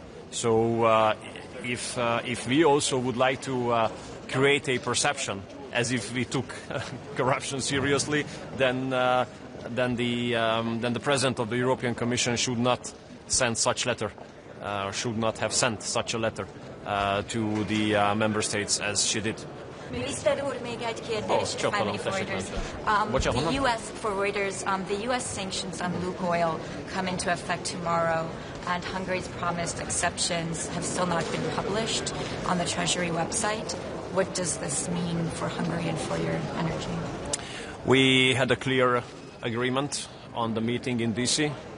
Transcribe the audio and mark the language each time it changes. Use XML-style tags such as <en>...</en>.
<en>So if we also would like to create a perception as if we took corruption seriously, then the President of the European Commission should not send such letter, should not have sent such a letter to the member states as she did.</en> <hu>Miniszter úr, még egy kérdés.</hu> <en>The U.S. sanctions on Lukoil come into effect tomorrow, and Hungary's promised exceptions have still not been published on the Treasury website. What does this mean for Hungary and for your energy? We had a clear agreement on the meeting in DC.</en>